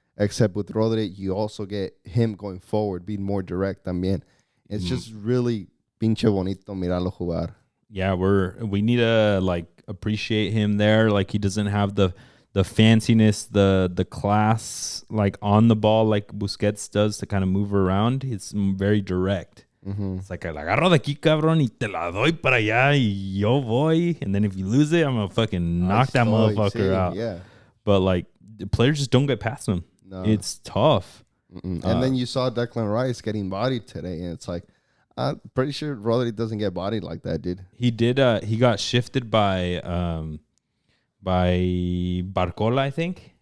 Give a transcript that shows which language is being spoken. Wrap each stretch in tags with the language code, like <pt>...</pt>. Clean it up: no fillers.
<en>Except with Rodri, you also get him going forward, being more direct también.</en> <es>It's just really pinche bonito mirarlo jugar.</es> <en>Yeah, we need to like appreciate him there. Like he doesn't have the fanciness, the class like on the ball like Busquets does to kind of move around. It's very direct. Mm-hmm.</en> <es>It's like, la agarro de aquí, cabrón, y te la doy para allá, y yo voy.</es> <en>And then if you lose it, I'm going to fucking knock that motherfucker out. Yeah. But like, the players just don't get past him. No. It's tough. And then you saw Declan Rice getting bodied today, and it's like, I'm pretty sure Rodri doesn't get bodied like that, dude. He did. He got shifted by Barcola, I think.</en>